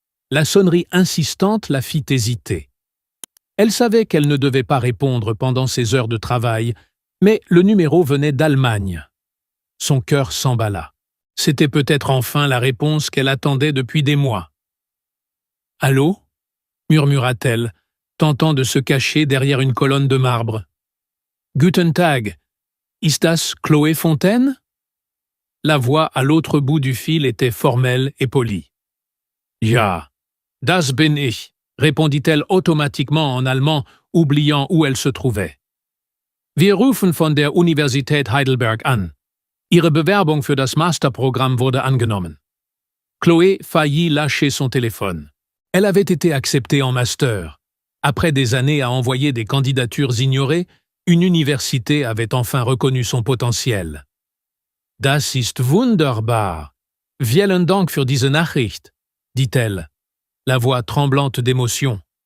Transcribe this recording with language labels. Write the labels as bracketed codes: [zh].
[fr] La sonnerie insistante la fit hésiter. Elle savait qu'elle ne devait pas répondre pendant ses heures de travail, mais le numéro venait d'Allemagne. Son cœur s'emballa. C'était peut-être enfin la réponse qu'elle attendait depuis des mois. « Allô » murmura-t-elle, tentant de se cacher derrière une colonne de marbre. [de] « Guten Tag, ist das Chloé Fontaine ?» [fr] La voix à l'autre bout du fil était formelle et polie. « [de] Ja, das bin ich [fr] » répondit-elle automatiquement en allemand, oubliant où elle se trouvait. [de] « Wir rufen von der Universität Heidelberg an. Ihre Bewerbung für das Masterprogramm wurde angenommen. » [fr] Chloé faillit lâcher son téléphone. Elle avait été acceptée en master. Après des années à envoyer des candidatures ignorées, une université avait enfin reconnu son potentiel. [de] « Das ist wunderbar. Vielen Dank für diese Nachricht » [fr] dit-elle, la voix tremblante d'émotion.